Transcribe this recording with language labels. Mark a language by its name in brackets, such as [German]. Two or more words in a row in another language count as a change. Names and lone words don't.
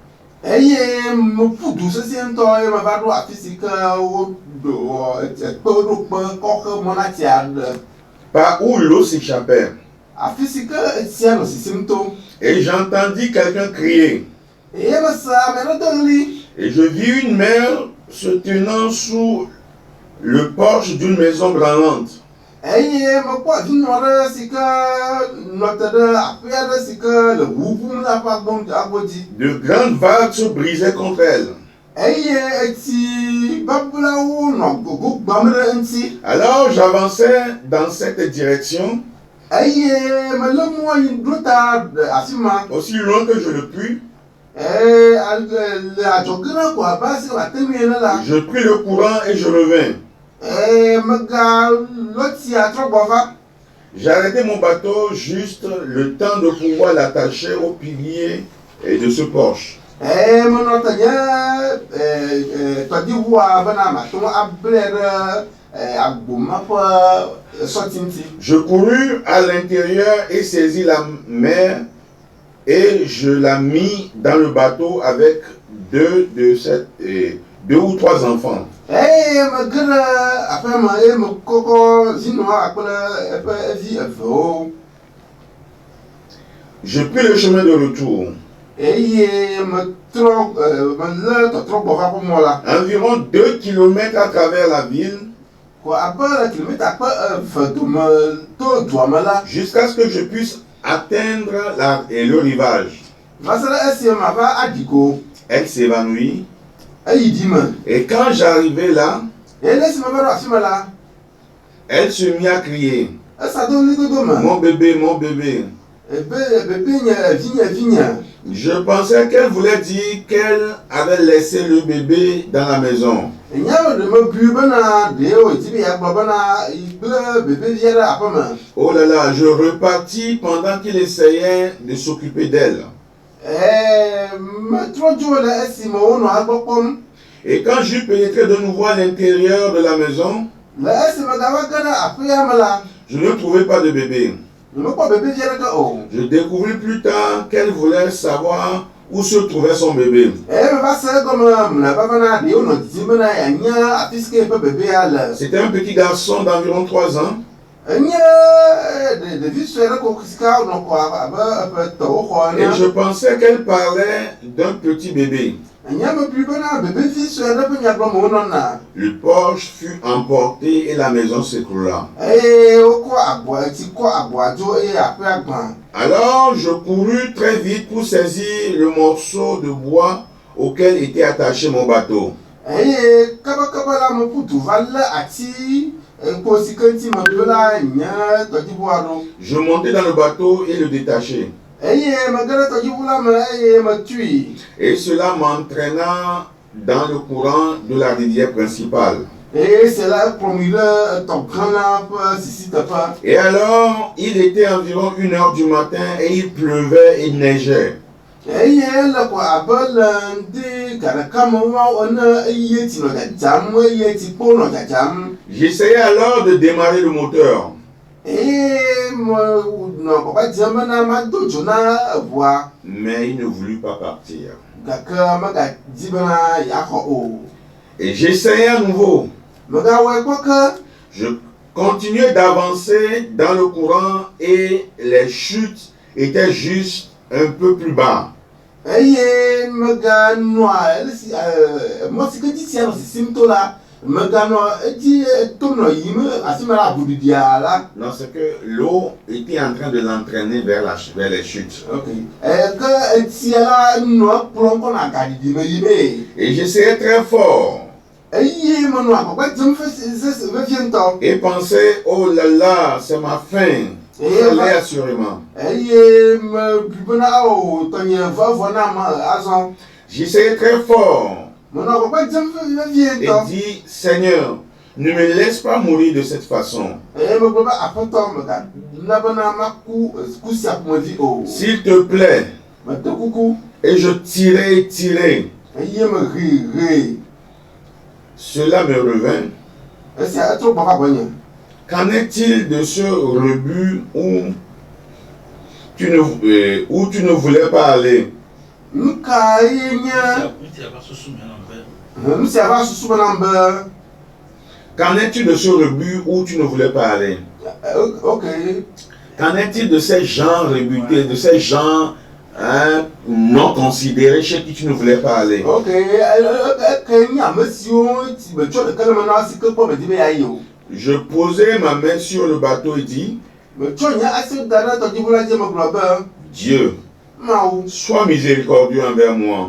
[French] Par où l'eau s'échappait. Et j'entendis quelqu'un crier. Et je vis une mère se tenant sous le porche d'une maison branlante. [Ewe] eye mekpɔ vinɔ ɖe si ke nɔ te ɖe aƒe aɖe si ke le ʋuʋum la ƒe agbodzi. [French] De grandes vagues se brisaient contre elle. [Ewe] Eye etsi bablawo nɔ gogo gbam ɖe eŋuti. [French] Alors j'avançais dans cette direction, [Ewe] Eye mele mɔ yi ɖo ta afi ma. [French] aussi loin que je le puis. [Ewe] Le adzɔge na ko abe asi wòate ŋu ene la. [French] Je pris le courant et je revins. [Ewe] Mega lɔtsia trɔ gbɔ va. [French] J'ai arrêté mon bateau juste le temps de pouvoir l'attacher au pilier et de ce porche. [Ewe] Menɔ te nye tɔdziʋua bena mate ŋu ablɛ ɖe agboma ƒe sɔti ŋuti. [French] Je courus à l'intérieur et saisis la mer et je la mis dans le bateau avec deux ou trois enfants. [Ewe] Mege ɖe aƒeme eye mekɔkɔ zinɔa kple eƒe vi evewo. [French] Je pris le chemin de retour. [Ewe] Eye melé tɔtrɔ gbɔ va ƒe mɔ la. [French] Environ 2 kilomètres à travers la ville. [Ewe] Ko abe le kilomita ƒe 2 dome to dua me la. [French] Jusqu'à ce que je puisse atteindre le rivage. [Ewe] Va se ɖe esi mava aɖi go. [French] Elle s'évanouit. [Ewe] Eyi di me. [French] Et quand j'arrivais là, [Ewe] Eye le esi me va ɖo afi me la. [French] elle se mit à crier. [Ewe] Esa do ɣli dodo me. [French] Mon bébé, mon bébé. [Ewe] Bébé nye vinye. [French] Je pensais qu'elle voulait dire qu'elle avait laissé le bébé dans la maison. [Ewe] Nyawo ɖe me bui bena ɖe wòdzi be yeagblɔ bena gble bebevia ɖe aƒe me. [French] Oh là là, je repartis pendant qu'il essayait de s'occuper d'elle. [Ewe] Metrɔ dzo le esime wonɔ egbɔ kpɔm. [French] Et quand j'eus pénétré de nouveau à l'intérieur de la maison, [Ewe] Le esime gava ge ɖe aƒea me la. [French] je ne trouvais pas de bébé. [Ewe] Mekpɔ bebevia ɖeke o. [French] Je découvris plus tard qu'elle voulait savoir où se trouvait son bébé. [Ewe] Meva se egɔme mlɔeba bena ɖewo nɔ didim bena yeanya afi si ke eƒe bebea le. [French] C'était un petit garçon d'environ 3 ans. [Ewe] Enye ɖevi sue ɖe ko si ke nɔ xɔ abe eƒe tɔwo xɔ [French] Et je [Ewe] ene. [French] pensais qu'elle parlait d'un petit bébé. [Ewe] Enya mebui bena bebevi sue ɖe ƒe nyagblɔme wonɔna. [French] Le porche fut emporté et la maison s'écroula. [Ewe] Eye wokɔ agboa etsi kɔ agboa dzo eye aƒea gbã. [French] Alors je courus très vite pour saisir le morceau de bois auquel était attaché mon bateau. [Ewe] Eye kabakaba la meƒu du va lé ati kpo si ke ŋuti meɖo la nye tɔdziʋua ɖo. [French] Je montai dans le bateau et le détachai. [Ewe] Eye mege ɖe tɔdziʋu la me eye metui. [French] Et cela m'entraîna dans le courant de la rivière principale. [Ewe] Eye [French] c'est là [Ewe] ekplɔm yi ɖe etɔ gã la ƒe sisi teƒe. [French] Et alors, il était environ 1 h du matin et il pleuvait et neigeait. [Ewe] Eye le ko abe le ŋdi ga ɖeka me woawo ene eye tsi nɔ dzadzam eye tsikpo nɔ dzadzam. [French] J'essayais alors de démarrer le moteur. [Ewe] Eye menɔ gbɔgba dzem bena mado dzo na eʋua. [French] Mais il ne voulut pas partir. [Ewe] Gake megadi bena yeaxɔ o. [French] Et j'essayais à nouveau. [Ewe] Megawɔe kpɔ ke. [French] Je continuais d'avancer dans le courant et les chutes étaient juste un peu plus bas. [Ewe] Eye meganɔa mɔ si ke dzi sia nɔ sisim to la meganɔ edzi to nɔ yim afi me la ʋuɖiɖia la. [French] Non, c'est que l'eau était en train de l'entraîner vers les chutes. Ok. [Ewe] Ke etsia la nɔ kplɔm kɔna gaɖiɖi me yi mee. [French] Et j'essayais très fort. [Ewe] Eye menɔ agbagba dzem vevie ŋutɔ. [French] Et pensais, oh là là, c'est ma fin. Ça l'est assurément. [Ewe] Eye mebui bena o tɔnye vevɔ na me azɔ. [French] J'essayais très fort [Ewe] Menɔ agbagba dzem vevie [French] et [Ewe] ŋutɔ. [French] dis, Seigneur, ne me laisse pas mourir de cette façon. [Ewe] Eye megblɔ be aƒetɔ megana bena maku ku sia ƒomevi o. [French] S'il te plaît. [Ewe] Medo kuku. [French] Et je tirais et tirais. [Ewe] Eye meɣi. [French] Cela me revint. [Ewe] Esia etrɔ gbɔ va gbɔnye. [French] Qu'en est-il de ce rebut où tu ne voulais pas aller? [Ewe] Nu ka ye nye nu sia va susu menam be. [French] Qu'en est-il de ce rebut où tu ne voulais pas aller? Ok. Qu'en est-il de ces gens rebutés, de ces gens un non considéré chez qui tu ne voulais pas aller. Ok, Je posais ma main sur le bateau et dis, Dieu, sois miséricordieux envers moi.